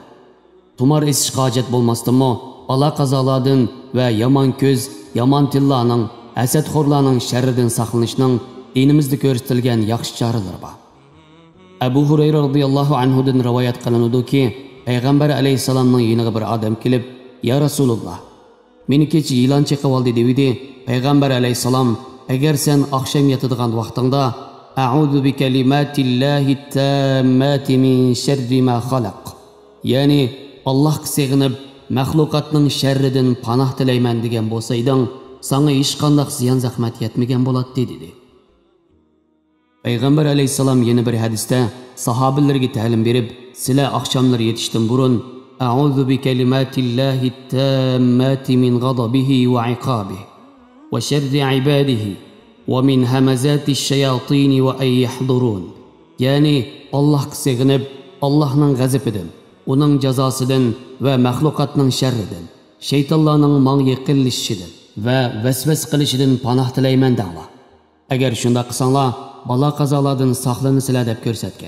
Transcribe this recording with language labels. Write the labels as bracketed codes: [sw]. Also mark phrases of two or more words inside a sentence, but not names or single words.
[uz] Tumar esish hojat bo'lmasdanmi balo qazolardan va yomon ko'z, yomon tillarning, hasadxo'rlarning sharridan saqlanishning dinimizda ko'rsatilgan yaxshi choralari bor. Abu Hurayra [ar] رضي الله عنه [uz] dan rivoyat qilinadiki, Payg'ambar alayhisalomning yoniga bir odam kelib, [ar] "يا رسول الله, [uz] meni kecha yilon chaqib oldi" dedi. Payg'ambar alayhisalom, "Agar sen oqshom yotadigan vaqtingda [ar] أعوذ بكلمات الله التامات من شر ما خلق, [uz] ya'ni Allohga sig'inib maxluqotning sharridan panoh tilayman degan bo'lsayding, sana hech qanday ziyon zahmat yetmagan bo'ladi" dedi. Payg'ambar alayhisalom yana bir hadisda sahobalarga ta'lim berib, sizlar oqshomlar yetishdan burun [ar] أعوذ بكلمات الله التامات من غضبه وعقابه وشر عباده ومن همزات الشياطين وأن يحضرون, [uz] ya'ni Allohga sig'inib Allohning g'azabidan, uning jazosidan va maxluqotning sharridan, shaytonlarning mong yiqilishidan va vasvas qilishidan panoh tilayman danglar. Agar shunday qilsanglar, balo qazolardan saqlanasizlar deb ko'rsatgan.